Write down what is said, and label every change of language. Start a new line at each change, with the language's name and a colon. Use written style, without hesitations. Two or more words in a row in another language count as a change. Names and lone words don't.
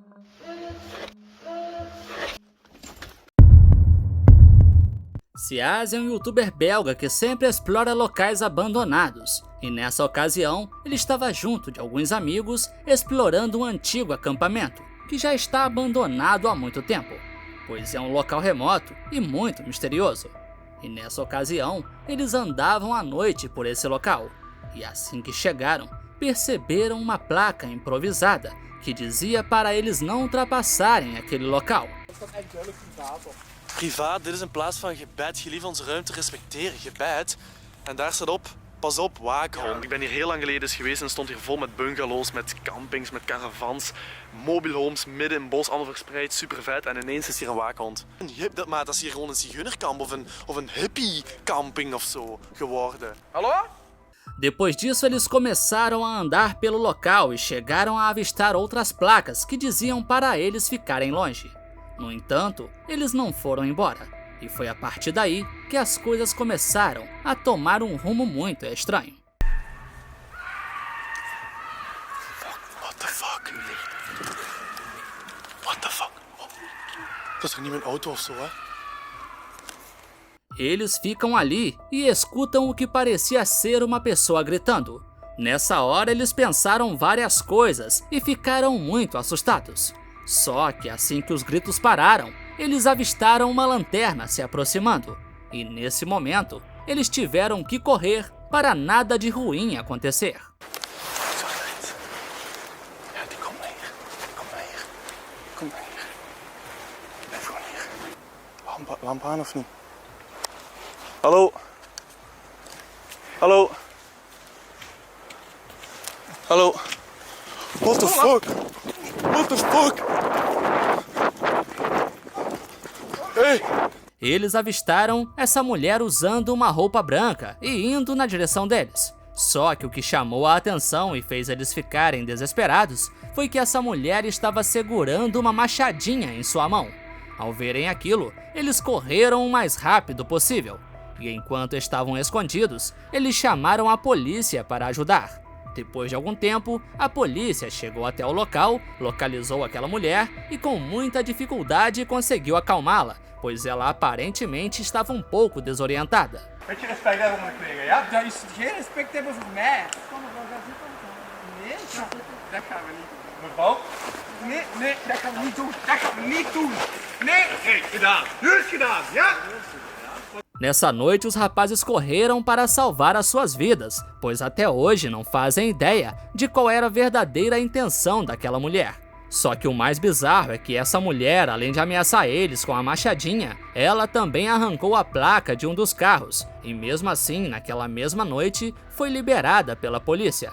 Portuguese: Siaz é um youtuber belga que sempre explora locais abandonados, e nessa ocasião ele estava junto de alguns amigos explorando um antigo acampamento, que já está abandonado há muito tempo, pois é um local remoto e muito misterioso. E nessa ocasião, eles andavam à noite por esse local, e assim que chegaram, perceberam uma placa improvisada que dizia para eles não ultrapassarem aquele local.
Dutch: Privaat, dit is een plaats van gebed. Gelief onze ruimte respecteren, gebed. En daar staat op, pas op, waakhond. Ik ben hier heel lang geleden eens geweest en stond hier vol met bungalows, met campings, met caravans,
English: mobile homes,
Dutch: midden in het bos, allemaal verspreid, super vet. En ineens is hier een waakhond. Maar dat is hier gewoon een zigeunerkamp of een hippie camping of zo geworden. Hallo?
Portuguese: Depois disso, eles começaram a andar pelo local e chegaram a avistar outras placas que diziam para eles ficarem longe. No entanto, eles não foram embora, e foi a partir daí que as coisas começaram a tomar um rumo muito estranho.
English: What the fuck? What the fuck?
Dutch: Dat is toch niet mijn auto of zo, hè?
Portuguese: Eles ficam ali e escutam o que parecia ser uma pessoa gritando. Nessa hora eles pensaram várias coisas e ficaram muito assustados. Só que assim que os gritos pararam, eles avistaram uma lanterna se aproximando. E nesse momento, eles tiveram que correr para nada de ruim acontecer.
Dutch: Lamp aan of niet? Hallo? Hallo? Hallo?
English: What the fuck? What the fuck? Hey!
Portuguese: Eles avistaram essa mulher usando uma roupa branca e indo na direção deles. Só que o que chamou a atenção e fez eles ficarem desesperados foi que essa mulher estava segurando uma machadinha em sua mão. Ao verem aquilo, eles correram o mais rápido possível. E enquanto estavam escondidos, eles chamaram a polícia para ajudar. Depois de algum tempo, a polícia chegou até o local, localizou aquela mulher e com muita dificuldade conseguiu acalmá-la, pois ela aparentemente estava um pouco desorientada.
Dutch: Weet je respect hebben voor mijn collega, ja? Dat is geen respect hebben voor mij. Nee, dat gaan we niet doen. Mevrouw? Nee, dat gaan we niet doen. Dat gaan we niet doen. Nee, oké, gedaan. Nu is gedaan, ja?
Portuguese: Nessa noite, os rapazes correram para salvar as suas vidas, pois até hoje não fazem ideia de qual era a verdadeira intenção daquela mulher. Só que o mais bizarro é que essa mulher, além de ameaçar eles com a machadinha, ela também arrancou a placa de um dos carros, e mesmo assim, naquela mesma noite, foi liberada pela polícia.